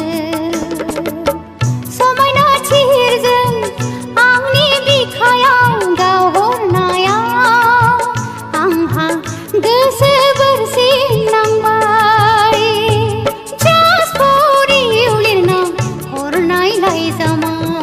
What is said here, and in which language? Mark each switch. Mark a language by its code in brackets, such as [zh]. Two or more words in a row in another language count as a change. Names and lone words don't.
[brx] समायना थिरजों आंनि बिखायाव गावहरनायाव आंहा गोसो बोरसिनांबाय [en] Just for you [brx] लिरना हरनाय लाइजामाव